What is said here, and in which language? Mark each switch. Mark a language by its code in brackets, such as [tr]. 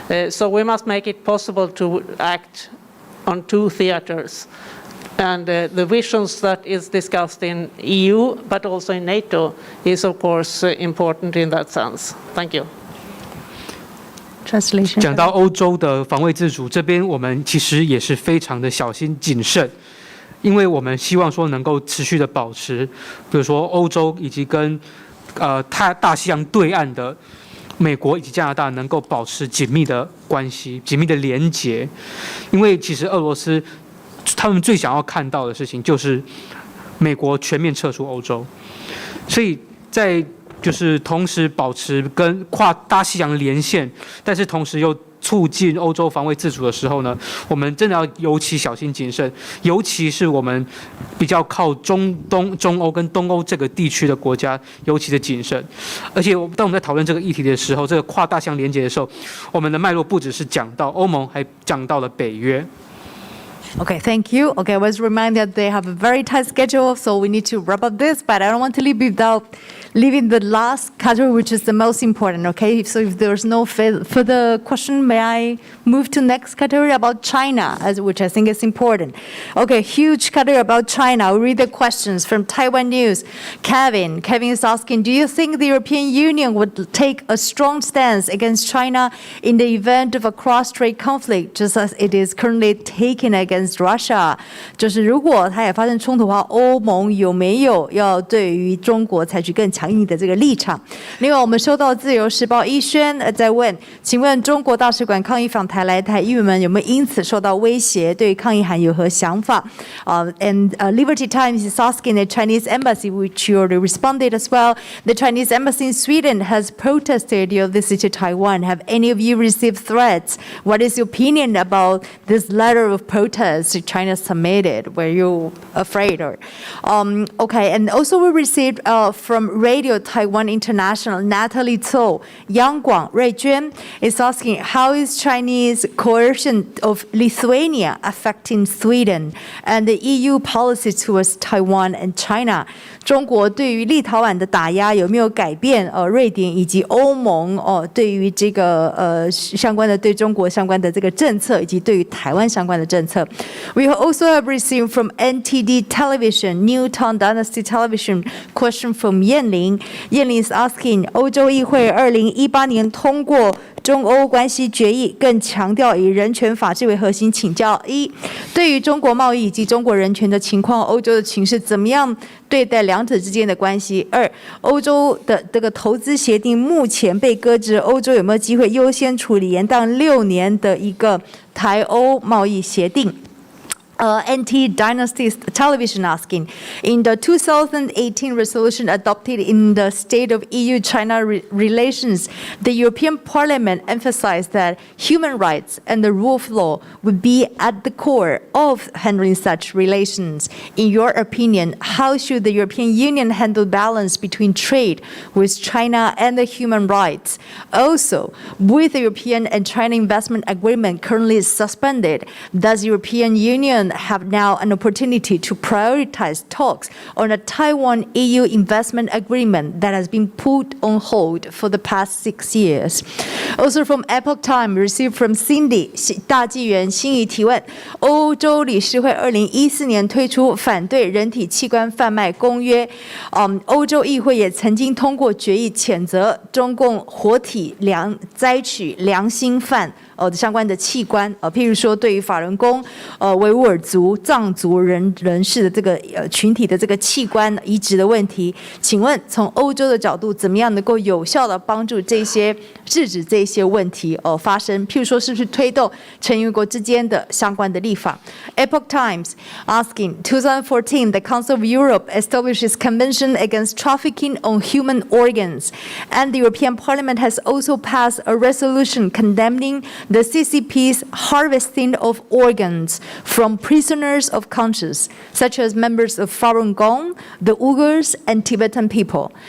[en] So we must make it possible to act on two theaters. And the visions that is discussed in EU, but also in NATO, is of course important in that sense. Thank you. Translation. [zh] 讲到欧洲的防卫自主，这边我们其实也是非常的小心谨慎。因为我们希望说能够持续的保持，比如说欧洲以及跟大西洋对岸的美国以及加拿大能够保持紧密的关系、紧密的连结。因为其实俄罗斯他们最想要看到的事情就是美国全面撤出欧洲，所以在就是同时保持跟跨大西洋连线，但是同时又促进欧洲防卫自主的时候呢，我们真的要尤其小心谨慎，尤其是我们比较靠中欧跟东欧这个地区的国家，尤其的谨慎。而且当我们在讨论这个议题的时候，这个跨大西洋连结的时候，我们的脉络不只是讲到欧盟，还讲到了北约。 [en] Okay, thank you. Okay, I was reminded they have a very tight schedule, so we need to wrap up this, but I don't want to leave without leaving the last category, which is the most important, okay? So if there's no further question, may I move to next category about China, which I think is important. Okay, huge category about China. I'll read the questions from Taiwan News. Kevin is asking, do you think the European Union would take a strong stance against China in the event of a cross-strait conflict, just as it is currently taken against Russia? [zh] 就是如果它也发生冲突的话，欧盟有没有要对于中国采取更强硬的这个立场？另外，我们收到自由时报一轩在问，请问中国大使馆抗议访台来台议员们有没有因此受到威胁？对抗议函有何想法？ [en] And Liberty Times is asking the Chinese embassy, which you already responded as well. The Chinese embassy in Sweden has protested your visit to Taiwan. Have any of you received threats? What is your opinion about this letter of protest China submitted? Were you afraid? Okay, and also we received from Radio Taiwan International, Natalie Zhou, Yang Guang, Rui Juan is asking, how is Chinese coercion of Lithuania affecting Sweden and the EU policy towards Taiwan and China? [zh] 中国对于立陶宛的打压有没有改变？瑞典以及欧盟对于这个相关的对中国相关的这个政策，以及对于台湾相关的政策。 [en] We also have received from NTD Television, Newtown Dynasty Television, question from Yanling. Yanling is asking, [zh] 欧洲议会2018年通过中欧关系决议，更强调以人权法治为核心，请教一，对于中国贸易以及中国人权的情况，欧洲的情势怎么样对待两者之间的关系？二，欧洲的这个投资协定目前被搁置，欧洲有没有机会优先处理延宕6年的一个台欧贸易协定 [en] Anti-Dynasty Television asking, in the 2018 resolution adopted in the State of EU-China relations, the European Parliament emphasized that human rights and the rule of law would be at the core of handling such relations. In your opinion, how should the European Union handle balance between trade with China and the human rights? Also, with the European and China investment agreement currently suspended, does the European Union have now an opportunity to prioritize talks on a Taiwan-EU investment agreement that has been put on hold for the past 6 years? Also from Epoch Time, received from Cindy [zh] 大纪元心仪提问：欧洲理事会2014年推出反对人体器官贩卖公约，欧洲议会也曾经通过决议谴责中共活体摘取良心犯相关的器官，譬如说对于法轮功、维吾尔族、藏族人士的这个群体的这个器官移植的问题，请问从欧洲的角度，怎么样能够有效的帮助这些制止这些问题发生？譬如说，是不是推动成员国之间的相关的立法 ？ [en] Epoch Times asking, 2014, the Council of Europe establishes Convention against Trafficking on Human Organs, and the European Parliament has also passed a resolution condemning the CCP's harvesting of organs from prisoners of conscience, such as members of Falun Gong, the Uyghurs, and Tibetan people.